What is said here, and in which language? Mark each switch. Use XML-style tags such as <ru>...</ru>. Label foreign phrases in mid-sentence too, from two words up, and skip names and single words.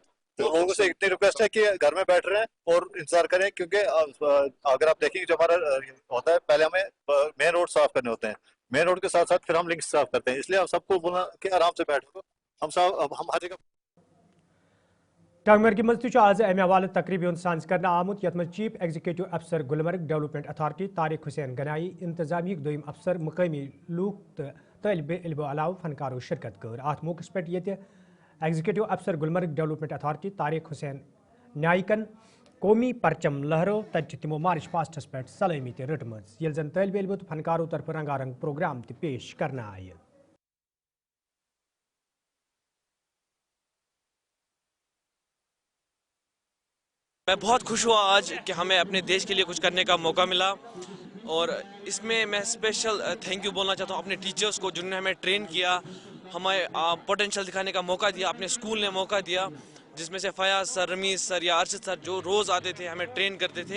<hi>तो लोगों से इतनी रिक्वेस्ट है कि घर में बैठ रहे हैं और इंतजार करें, क्योंकि अगर आप देखेंगे जो हमारा होता है पहले हमें मेन रोड साफ करने होते हैं, मेन रोड के साथ साथ फिर हम लिंक साफ करते हैं, इसलिए हम सबको बोला कि आराम से बैठो। हम हर जगह</hi> <ks>टंगमर्ग मज आज अमे हवाले तकरीब साज कर आमुत यथ मज</ks> <en>Chief Executive Officer Gulmarg Development Authority</en> <ks>तारिक हुसैन गनाई, इंतजामी दोयम अफसर मुकामी लूक तो तलब इल्म अलाव फनकारों शिरकत कर। अत मौके पे ये</ks> <en>Executive Officer Gulmarg Development Authority</en> <ks>तारिक हुसैन न्यायिकन कौमी परचम लहरो तब तमो मार्च पास्टस पे सलामी रटम ये जन तलब इल्म तो फनकारों तरफ रंगारंग प्रोग्राम पेश करना आए।</ks> <hi>मैं बहुत खुश हुआ आज कि हमें अपने देश के लिए कुछ करने का मौका मिला, और इसमें मैं</hi> <en>special thank you</en> <hi>बोलना चाहता हूँ अपने टीचर्स को जिन्होंने हमें ट्रेन किया, हमें पोटेंशियल दिखाने का मौका दिया, अपने स्कूल ने मौका दिया, जिसमें से फयाज सर, रमीज सर या अरशद सर जो रोज़ आते थे हमें ट्रेन करते थे।</hi>